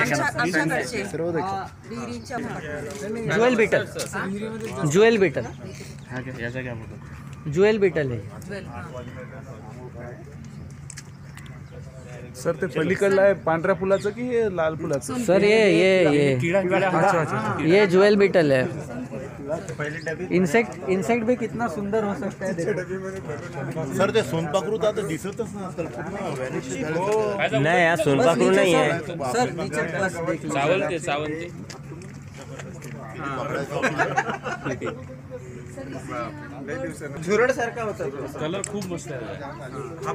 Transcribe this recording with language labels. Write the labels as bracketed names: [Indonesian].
[Marathi] आमच्याकडचे विहिरींच्या भागात [English] Jewel beetle. Jewel beetle. [Hindi] Jewel beetle है. [Marathi] Sir ते पलीकडलं आहे पांढऱ्या फुलाचं की हे लाल फुलाचं. [Hindi] सर ये ज्वेल बीटल है. इंसेक्ट भी कितना सुंदर हो सकता है देखो. [Marathi] सर ते सोनपाखरू तर दिसतच नसतं. नाही हा सोनपाखरू नाही आहे. [Hindi] सर नीचे बस देख लीजिए. चावलते [Marathi] झुरड सारखा होता तो. कलर खूप मस्त आहे.